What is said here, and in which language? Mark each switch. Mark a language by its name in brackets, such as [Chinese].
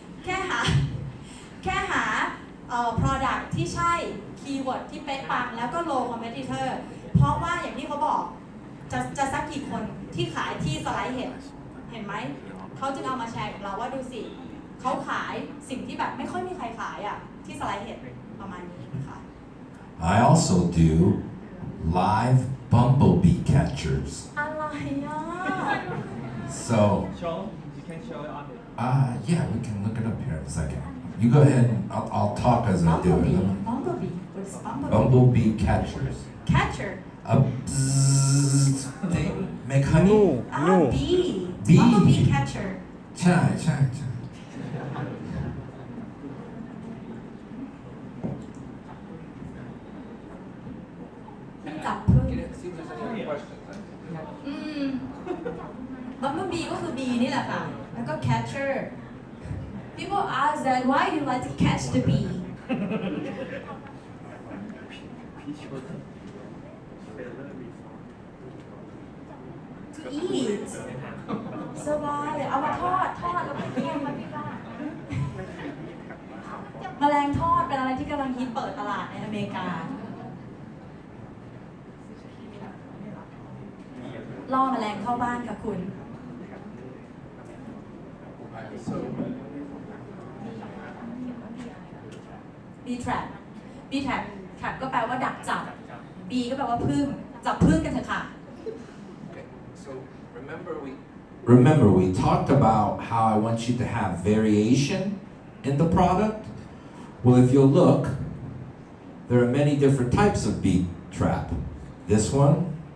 [Thai] แค่หาproduct ที่ใช่ keyword ที่เป๊ะปังแล้วก็ low competitor เพราะว่าอย่างที่เขาบอกจะสักกี่คนที่ขายที่สไลด์เห็นไหมเขาจึงเอามาแชร์กับเราว่าดูสิเขาขายสิ่งที่แบบไม่ค่อยมีใครขายอ่ะที่สไลด์เห็นประมาณนี้นะคะ [English] I also do live bumblebee catchers. [Thai] อะไรอ่ะ [English] So, Show, you can show it on the yeah, we can look it up here in a second. You go ahead and I'll talk as I do it. Bumblebee what is bumblebee Bumblebee catchers. catcher A bzzz, they make honey. bee Bee. bumblebee catcher [Thai] ใช่ใช่ใช่ จับพึ่ง [English] It seems there's a few questions. [Thai] บัมเบิลบีก็คือ bee นี่แหละค่ะ แล้วก็ [English] catcher people ask that why you like to catch the bee to eat [Thai] สบายเลยเอามาทอดแล้วก็เคี่ยวมาพี่ป้าแมลงทอดเป็นอะไรที่กำลังฮิตเปิดตลาดในอเมริกาล่อแมลงเข้าบ้านค่ะคุณ bee trap bee trap ก็แปลว่าดักจับ bee ก็แปลว่าผึ้งจับผึ้งกันเถอะค่ะ [English] Okay, so remember we talked about how I want you to have variation in the product. Well, if you'll look, there are many different types of bee trap. This one.